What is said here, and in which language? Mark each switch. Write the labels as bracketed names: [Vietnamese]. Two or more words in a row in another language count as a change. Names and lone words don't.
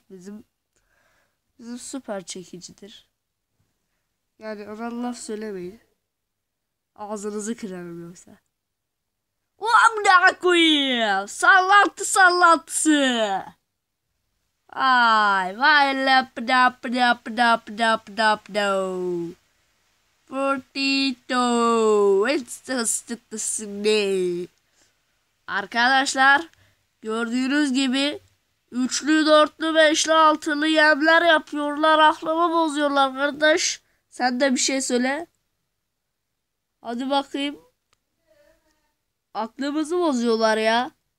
[Turkish] Bizim süper çekicidir. Yani ona laf söylemeyin. Ağzınızı kırarım yoksa. Amına koyayım. Sallantısı. Ay vay lap dap dap dap dap dap do. Portito. It's Arkadaşlar, gördüğünüz gibi üçlü, dörtlü, beşli, altılı yemler yapıyorlar. Aklımı bozuyorlar kardeş. Sen de bir şey söyle. Hadi bakayım. Aklımızı bozuyorlar ya.